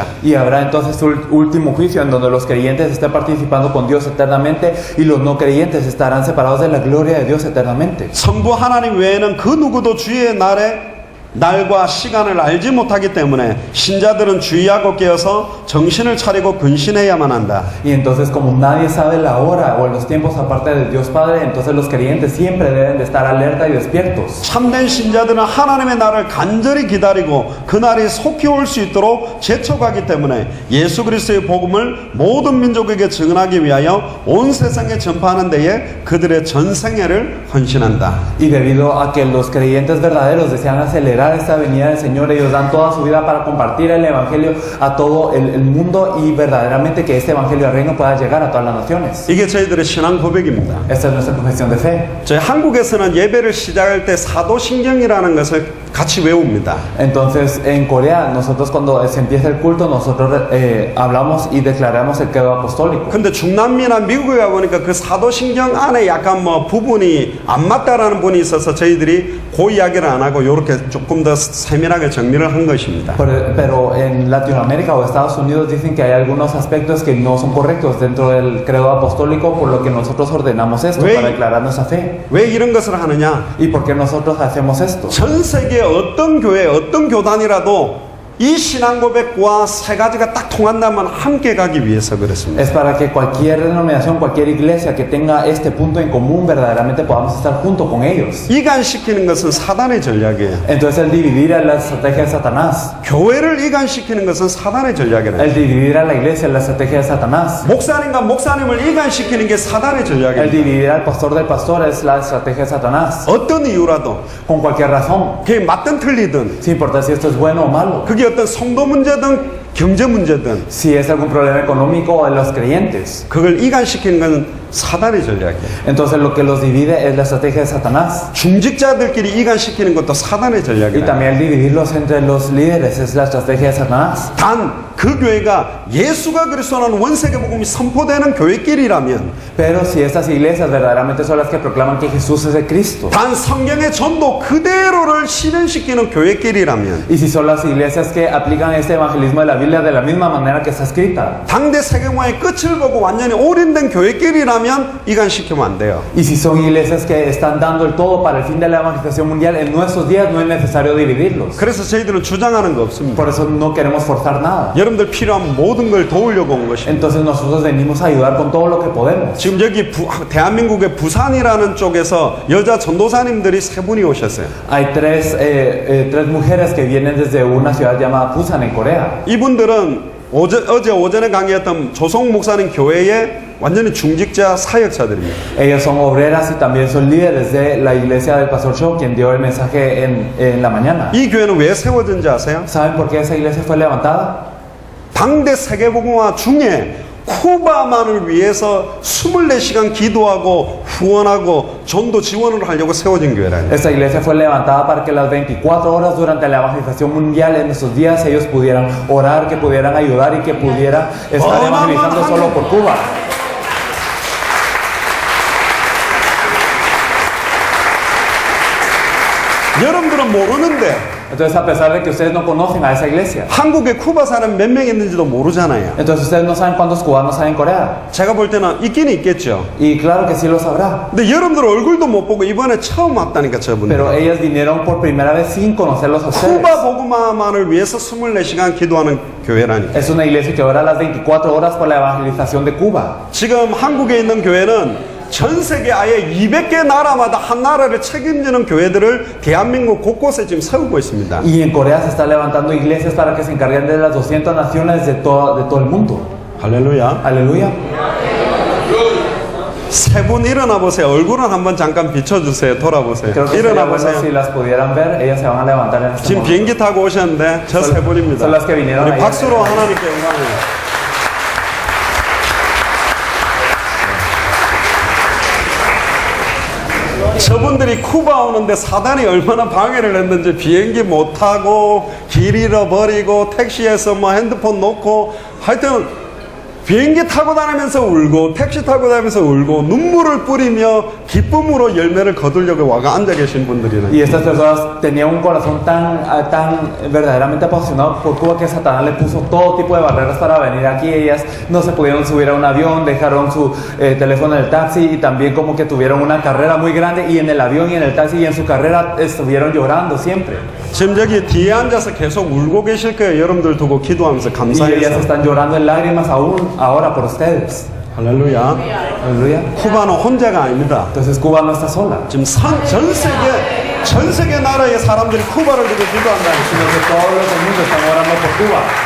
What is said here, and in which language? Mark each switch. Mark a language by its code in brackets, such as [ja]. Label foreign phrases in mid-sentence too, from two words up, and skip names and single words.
[es] Y habrá entonces un último juicio en donde los creyentes estén participando con Dios eternamente y los no creyentes estarán separados de la gloria de Dios eternamente. [ko] 성부 하나님 외에는 그 누구도 주의 날과 시간을 알지 못하기 때문에 신자들은 주의하고 깨어서 정신을 차리고 근신해야만 한다. [es] Y entonces, como nadie sabe la hora o los tiempos aparte de Dios Padre, entonces los creyentes siempre deben de estar alerta y despiertos. [ko] 참된 신자들은 하나님의 날을 간절히 기다리고 그 날이 속히 올 수 있도록 재촉하기 때문에 예수 그리스도의 복음을 모든 민족에게 증언하기 위하여 온 세상에 전파하는 데에 그들의 전생애를 헌신한다. [es] Y debido a que los creyentes verdaderos desean acelerar esperar esta venida del Señor, ellos dan toda su vida para compartir el Evangelio a todo el mundo y verdaderamente que este Evangelio del Reino pueda llegar a todas las naciones. [ko] 이게 저희들의 신앙 고백입니다. [es] Esta es nuestra confesión de fe. [ko] 저희 한국에서는 예배를 시작할 때 사도신경이라는 것을 같이 외웁니다. [es] Entonces, en Corea, nosotros cuando se empieza el culto, nosotros hablamos y declaramos el credo apostólico. [ko] 근데 중남미나 미국에 가보니까 그 사도신경 안에 약간 뭐 부분이 안 맞다라는 분이 있어서 저희들이 그 이야기를 안 하고 이렇게 조금 더 세밀하게 정리를 한 것입니다. [es] Pero en Latinoamérica o Estados Unidos dicen que hay algunos aspectos que no son correctos dentro del credo apostólico, por lo que nosotros ordenamos esto Wey. para declarar nuestra fe. [ko] 왜 이런 것을 하느냐? [es] ¿Y por qué nosotros hacemos esto? [ko] 전 세계 어떤 교회, 어떤 교단이라도 이 신앙 고백과 세 가지가 딱 통한다면 함께 가기 위해서 그렇습니다. [es] Es para que cualquier denominación, cualquier iglesia que tenga este punto en común, verdaderamente podamos estar junto con ellos. [ko] 이간시키는 것은 사단의 전략이에요. [es] Entonces el dividir a la estrategia de Satanás, [ko] 교회를 이간시키는 것은 사단의 전략이에요. [es] el dividir a la iglesia es la estrategia de Satanás, [ko] 목사님과 목사님을 이간시키는 게 사단의 [es] el [ko] 전략이에요. [es] dividir al pastor del pastor es la estrategia de Satanás, [ko] 어떤 이유라도 [es] con cualquier razón, [ko] 그게 맞든 틀리든 [es] sin importar si esto es bueno o malo, [ko] 그게 어떤 성도 문제든 경제 문제든 [es] si es algún problema económico o de los creyentes. [ko] 그걸 이간시키는 건 사단의 전략이에요. [es] Entonces lo que los divide es la estrategia de Satanás. [ko] 중직자들끼리 이간시키는 것도 사단의 [es] Y [ko] 전략이에요. [es] también el dividirlos entre los líderes es la estrategia de Satanás. [ko] 단 그 교회가 예수가 그리스도라는 원세계 복음이 선포되는 교회끼리라면 [es] Pero si estas iglesias verdaderamente son las que proclaman que Jesús es el Cristo, [ko] 단 성경의 전도 그대로를 실현시키는 교회끼리라면 [es] y si son las iglesias que aplican este evangelismo de la Biblia de la misma manera que está escrita, [ko] 당대 세계화의 끝을 보고 완전히 올인된 교회끼리라면 이간시키면 안 돼요. [es] y si son iglesias que están dando el todo para el fin de la evangelización mundial, en nuestros días no es necesario dividirlos. [ko] 그래서 저희들은 주장하는 거 없습니다. [es] Por eso no queremos forzar nada. [ko] 여러분들 필요한 모든 걸 도우려고 온 것입니다. [es] Entonces nosotros venimos a ayudar con todo lo que podemos. [ko] 지금 여기 대한민국의 부산이라는 쪽에서 여자 전도사님들이 세 분이 오셨어요. [es] Hay tres mujeres que vienen desde una ciudad llamada Busan en Corea. [ko] 이분들은 어제 오전에 강의했던 조성 목사님 교회의 완전히 중직자 사역자들입니다. [es] Ellas son obreras y también son líderes de la iglesia del pastor Cho, quien dio el mensaje en la mañana. [ko] 이 교회는 왜 세워진지 아세요? [es] ¿Saben por qué esa iglesia fue levantada? [ko] 당대 세계복음화 중에 쿠바만을 위해서 24시간 기도하고 후원하고 전도 지원을 하려고 세워진 교회라요. [es] Esta iglesia fue levantada para que las 24 horas durante la evangelización mundial en esos días ellos pudieran orar, que pudieran ayudar y que pudieran estar evangelizando solo por Cuba. [ko] 여러분들은 모르는데 [es] Entonces, a pesar de que ustedes no conocen a esa iglesia, [ko] 한국에 쿠바 사람 몇 명 있는지도 모르잖아요. [es] entonces ustedes no saben cuántos cubanos hay en Corea. [ko] 제가 볼 때는 있긴 있겠죠. [es] Y claro que sí lo sabrá. [ko] 근데 여러분들 얼굴도 못 보고 이번에 처음 왔다니까 저분들. [es] Pero ellas vinieron por primera vez sin conocerlos a ustedes. [ko] 쿠바 복음화만을 위해서 24시간 기도하는 교회라니까. [es] Es una iglesia que ora las 24 horas por la evangelización de Cuba. [ko] 지금 한국에 있는 교회는 전 세계 아예 200개 나라마다 한 나라를 책임지는 교회들을 대한민국 곳곳에 지금 세우고 있습니다. [es] Y en Corea se están levantando iglesias para que se encarguen de las 200 naciones de todo el mundo. [ko] 할렐루야. [es] Aleluya. [ko] 세 분 일어나 보세요. 얼굴은 한번 잠깐 비춰주세요. 돌아보세요. [es] Creo que [ko] 일어나 [es] sería bueno [ko] 보세요. [es] si las pudieran ver, ellas se van a levantar en este [ko] 지금 [es] momento. [ko] 비행기 타고 오셨는데 저 세 분입니다. [es] son las que vinieron [ko] 우리 [es] ayer. [ko] 박수로 하나님께 영광을. 저분들이 쿠바 오는데 사단이 얼마나 방해를 했는지 비행기 못 타고 길 잃어버리고 택시에서 뭐 핸드폰 놓고 하여튼 비행기 타고 다니면서 울고 택시 타고 다니면서 울고 눈물을 뿌리며 기쁨으로 열매를 거두려고 와가 앉아 계신 분들이네. [es] Y estas personas tenían un corazón tan verdaderamente apasionado por Cuba que Satanás le puso todo tipo de barreras para venir aquí. Ellas no se pudieron subir a un avión, dejaron su teléfono en el taxi y también como que tuvieron una carrera muy grande y en el avión y en el taxi y en su carrera estuvieron llorando siempre. [ko] 지금 여기 뒤에 앉아서 계속 울고 계실 거예요. 여러분들 두고 기도하면서 [es] Y ellas [ko] 감사해서. [es] están llorando en lágrimas aún ahora por ustedes. [ko] 할렐루야. [es] Aleluya. [ko] 쿠바는 혼자가 아닙니다. [es] Entonces Cuba no está sola, [ko] 지금 전 세계 나라의 사람들이 쿠바를 두고 기도한다. [es] sino que todos los del mundo están orando por Cuba.